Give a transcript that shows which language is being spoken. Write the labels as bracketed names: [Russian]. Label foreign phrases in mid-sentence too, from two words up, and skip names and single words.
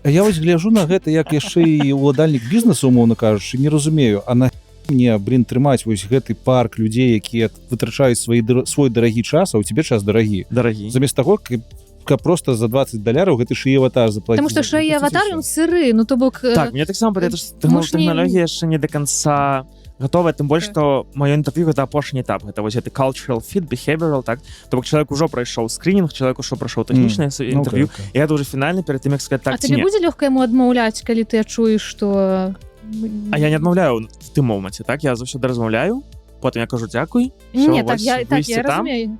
[Belarusian] А я вось гляжу на гэта, як яшчэ і ўладальнік бізнесу, умоўна кажучы, не разумею, а на мне, трымаць вось гэты парк людзей, якія вытрачаюць свой дарагі час, а ў цябе час дарагі. Дарагі. Замест таго, каб просто за $20 гэты шыі аватар заплаціць. Потому што шэй аватар, ён сыры, ну то бок... Так, мне таксама падаецца, што муж не- тэхналогія яшчэ [Russian] не до конца готовая, [Belarusian] тым больш, што маё інтэрв'ю гэта апошні этап, гэта вось гэты [English] cultural fit, behavioral, [Belarusian] так, то бок чалавек ужо прайшоў скринінг, чалавек ужо прайшоў тэхнічнае інтэрв'ю, і гэта ўжо фінальна перад тым, як сказаць А так ці тебе не. будзе лёгка яму адмаўляць, калі ты адчуеш, што... А я не адмаўляю в тым моманце, так, я заўсёды размаўляю, потым я кажу дзякуй, Не, всё, так, вось, я выйсце там, разумею.